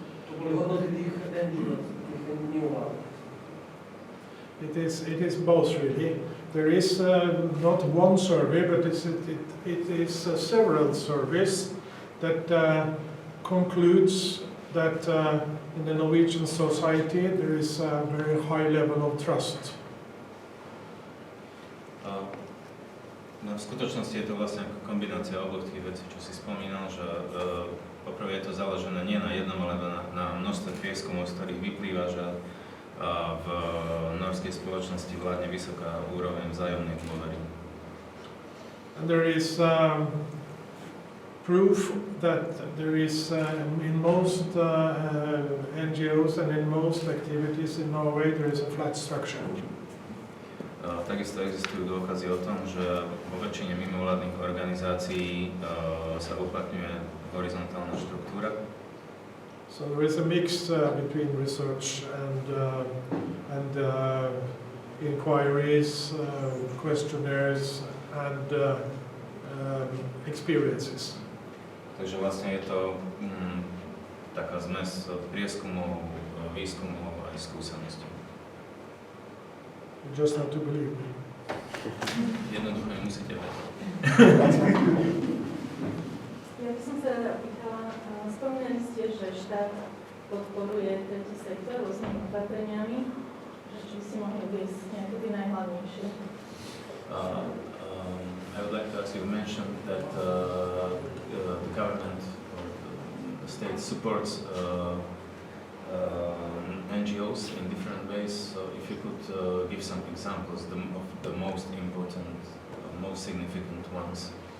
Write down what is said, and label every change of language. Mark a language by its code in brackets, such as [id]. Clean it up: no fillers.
[sk] To boli hodnoty tých NGO, tých mimovládnych. [en] It is both really. There is not one survey, but it is several surveys that concludes that in the Norwegian society there is a very high level of trust. [sk] No, v skutočnosti je to vlastne ako kombinácia oboch tých vecí, čo si spomínal, že poprvé je to založené nie na jednom, ale na množstve prieskumov, z ktorých vyplýva, že v norskej spoločnosti vládne vysoká úroveň vzájomnej dôvery. [en] And there is proof that there is in most NGOs and in most activities in Norway there is a flat structure. [sk] Takisto existujú dôkazy o tom, že vo väčšine mimovládnych organizácií sa uplatňuje horizontálna štruktúra. [en] So there is a mix between research and inquiries, questionnaires and experiences. [sk] Takže vlastne je to taká zmes prieskumov, výskumov aj skúseností. [en] You just have to believe me. [sk] Jednoducho nemusíte veriť. Ja by som sa rada opýtala, spomínali ste, že štát podporuje tretí sektor rôznymi opatreniami, že či by si mohli viesť nejaké tie najhlavnejšie. [en] I would like to ask you, mentioned that the government or the state supports NGOs in different ways. So if you could give some examples of the most important, most significant ones.